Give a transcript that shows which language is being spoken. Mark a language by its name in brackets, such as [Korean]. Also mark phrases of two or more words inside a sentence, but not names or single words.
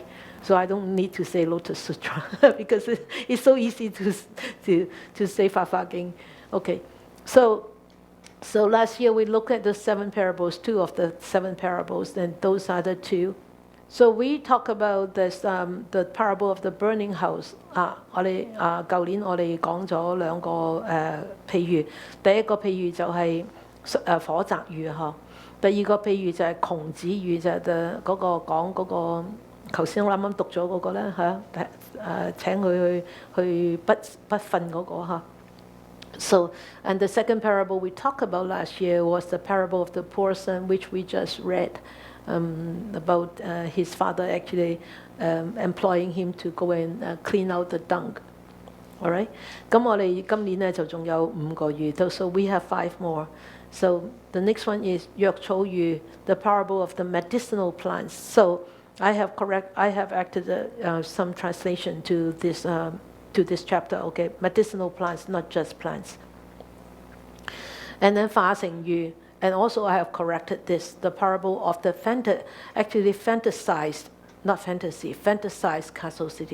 [English] So I don't need to say Lotus Sutra because it's so easy to say Fa Fa Ging. Okay, so last year we looked at the 7 parables, 2 of the 7 parables, and those are the 2. So we talk about this, the parable of the burning house. [Cantonese] 舊年我哋講咗兩個譬喻，第一個譬喻就係火宅喻呵，第二個譬喻就係窮子喻，就係嗰個講嗰個。頭先我啱啱讀咗嗰個咧請佢去不瞓嗰個嚇。 [English] So, and the second parable we talked about last year was the parable of the poor son, which we just read, about his father actually employing him to go and clean out the dung. All right? [Cantonese] 咁我哋今年咧就仲有5個喻 ， [English] so we have 5 more. So the next one is 藥草喻, the parable of the medicinal plants. So I have added some translation to this chapter. Okay, medicinal plants, not just plants. And then 化成喻, and also I have corrected this, the parable of the fantasized, not fantasy, fantasized castle city.